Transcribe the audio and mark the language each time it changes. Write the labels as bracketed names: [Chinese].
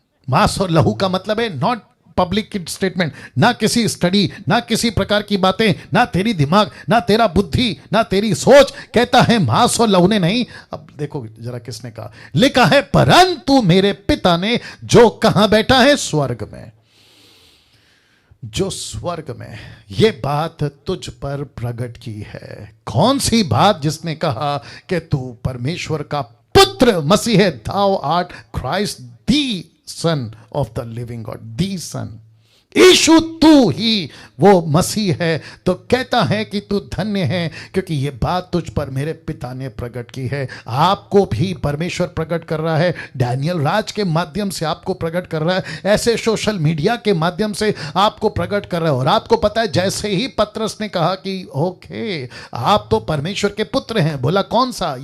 [Hindi] मांस और लहू का मतलब है नॉट पब्लिक स्टेटमेंट, ना किसी स्टडी, ना किसी प्रकार की बातें, ना तेरी दिमाग, ना तेरा बुद्धि, ना तेरी सोच। कहता है मांस और लहू ने नहीं। अब देखो जरा किसने कहा। लिखा है परंतु मेरे पिता ने जो कहां बैठा है? स्वर्ग में। जो स्वर्ग में ये बात तुझ पर प्रकट की है। कौन सी बात? जिसने कहा कि तू परमेश्वर का पुत्र मसीह है, [English] thou art Christ the son of the living God, the son। [Hindi] यीशु तू ही वो मसीह है। तो कहता है कि तू धन्य है क्योंकि ये बात तुझ पर मेरे पिता ने प्रकट की है। आपको भी परमेश्वर प्रकट कर रहा है, डैनियल राज के माध्यम से आपको प्रकट कर रहा है, ऐसे सोशल मीडिया के माध्यम से आपको प्रकट कर रहा है। और आपको पता है, जैसे ही पतरस ने कहा कि ओके आप तो परमेश्वर के पुत्र हैं, बोला कौन सा?